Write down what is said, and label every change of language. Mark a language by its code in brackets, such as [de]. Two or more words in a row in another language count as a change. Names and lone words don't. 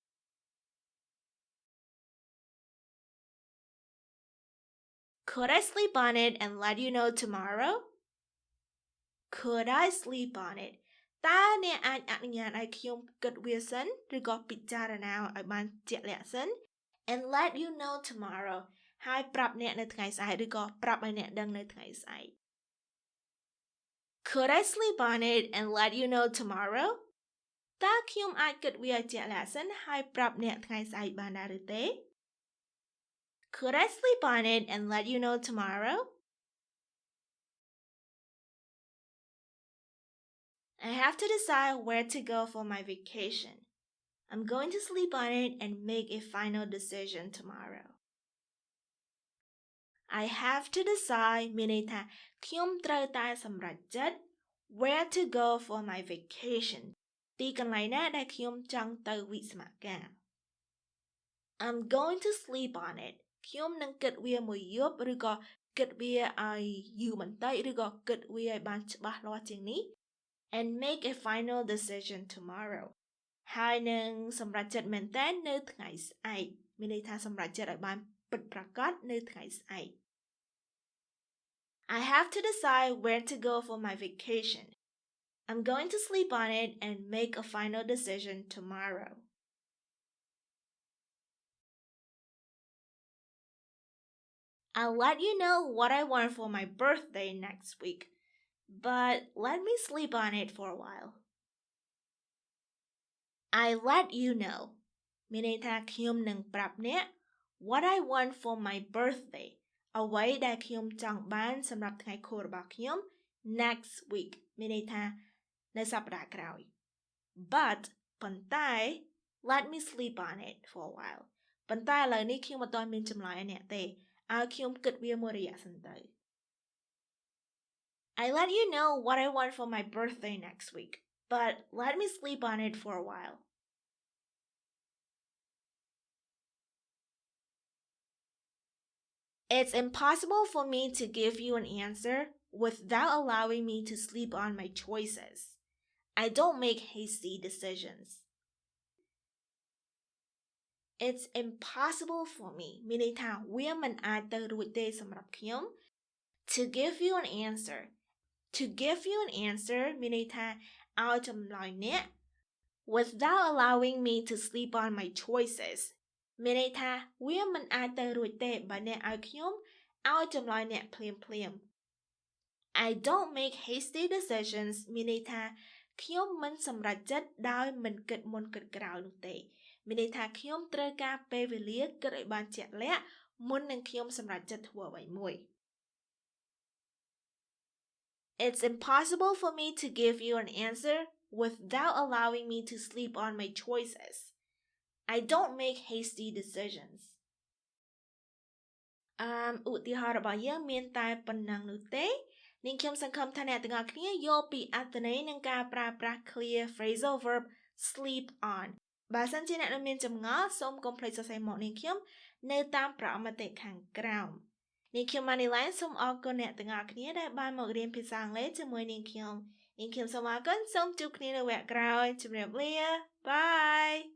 [en] Could I sleep on it and let you know tomorrow? Could I sleep on it? [km] តើអ្នកអាចអនុញ្ញាតឲ្យខ្ញុំគិតវាសិនឬក៏ពិចារណាឲ្យបានជាក់លាក់សិន [en] and let you know tomorrow [km] ហើយប្រាប់អ្នកនៅថ្ងៃស្អែកឬក៏ប្រាប់ឲ្យអ្នកដឹងនៅថ្ងៃស្អែក [en] Could I sleep on it and let you know tomorrow? [km] តើខ្ញុំអាចគិតវាឲ្យជាក់លាក់សិនហើយប្រាប់អ្នកថ្ងៃស្អែកបានដែរឬទេ [en] Could I sleep on it and let you know tomorrow? I have to decide where to go for my vacation. I'm going to sleep on it and make a final decision tomorrow. I have to decide [km] មានន័យថាខ្ញុំត្រូវតែសម្រេចចិត្ត [en] where to go for my vacation [km] ទីកន្លែងណាដែលខ្ញុំច ង់ទៅវិស្សមការ [en] I'm going to sleep on it [km] ខ្ញុំនឹងគិតវាមួយយប់ឬក៏គិតវាឲ្យយូរបន្តិចឬក៏គិតវាឲ្យបានច្បាស់លាស់ជាងនេះ [en] and make a final decision tomorrow [km] ហើយនឹងសម្រេចចិត្តមែនតើនៅថ្ងៃស្អែកមានន័យថាសម្រេចចិត្តឲ្យបានពិតប្រាកដនៅថ្ងៃស្អែក [en] I have to decide where to go for my vacation. I'm going to sleep on it and make a final decision tomorrow. I'll let you know what I want for my birthday next week, but let me sleep on it for a while. I let you know [km] មានន័យថាខ្ញុំនឹងប្រាប់អ្នក [en] what I want for my birthday [km] អ្វីដែលខ្ញុំចង់ បានសម្រាប់ថ្ងៃខួបរបស់ខ្ញុំ [en] next week [km] មានន័យថានៅសប្តាហ៍ក្រោយ but ប៉ុន្តែ [en] let me sleep on it for a while [km] ប៉ុន្តែឥឡូវនេះខ្ញុំមិនទាន់មានចម្លើយឲ្យអ្នកទេឲ្យខ្ញុំគិតវាមួយរយៈសិនទៅ [en] I let you know what I want for my birthday next week but let me sleep on it for a while. It's impossible for me to give you an answer without allowing me to sleep on my choices. I don't make hasty decisions. It's impossible for me [km] មានន័យថាវាមិនអាចទៅរួចទេសម្រាប់ខ្ញុំ [en] to give you an answer. To give you an answer [km] មានន័យថាឲ្យចម្លើយអ្នក [en] without allowing me to sleep on my choices [km] មានន័យថាវាមិនអាច ទៅរួចទេបើអ្នកឲ្យខ្ញុំឲ្យចម្លើយអ្នកភ្លាម [en] I don't make hasty decisions [km] មានន័យថាខ្ញុំមិនសម្រេចចិត្តដោយមិនគិតមុនគិតក្រោយនោះទេមានន័យថាខ្ញុំត្រូវការពេលវេលាគិតឲ្យបានជាក់លាក់មុននឹងខ្ញុំសម្រេចចិត្តធ្វើអ្វីមួយ [en] It's impossible for me to give you an answer without allowing me to sleep on my choices. I don't make hasty decisions. [km] ឧទាហរណ៍របស់យើងមានតែប៉ុណ្ណឹងនោះទេនាងខ្ញុំសង្ឃឹមថាអ្នកទាំងអស់គ្នាយល់ពីអត្ថន័យនិងការប្រើប្រាស់ [en] clear phrasal verb sleep on [km] បើសិនជាអ្នកមានចម្ងល់សូមកុំភ្លេចសរសេរមកនាងខ្ញុំនៅតាមប្រអប់មតិខាងក្រោមនាងខ្ញុំ Manilyn សូមអរគុណអ្នកទាំងអស់គ្នាដែលបានមករៀនភាសាអង់គ្លេសជាមួយនាងខ្ញុំសូមអរគុណសូមជួបគ្នានៅវគ្គក្រោយជម្រាបលា Bye